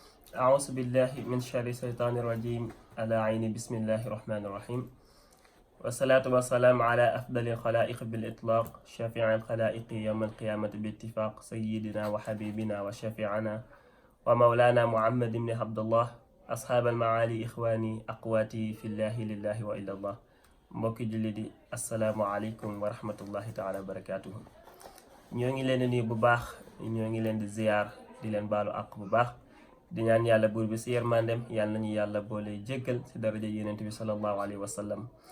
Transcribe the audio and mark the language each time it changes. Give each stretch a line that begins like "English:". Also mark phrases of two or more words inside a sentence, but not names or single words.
Arabic: أعوذ بالله من شر الشيطان الرجيم على عين بسم الله الرحمن الرحيم والصلاة والسلام على أفضل الخلائق بالإطلاق شافع الخلائق يوم القيامة باتفاق سيدنا وحبيبنا وشافعنا ومولانا محمد بن عبد الله أصحاب المعالي إخواني أقواتي في الله لله وإلا الله
Wolof: mbokki julli di
Arabic: السلام عليكم ورحمة الله تعالى وبركاته
Wolof: ñoo ngi leen di nuyu bu baax ñoo ngi leen di ziyaar di leen baalu àq bu baax di ñaan yàlla buur bi si yërmandem yàlla nañu yàlla boole jéggal si daraja yonent bi
Arabic: صلى الله عليه وسلم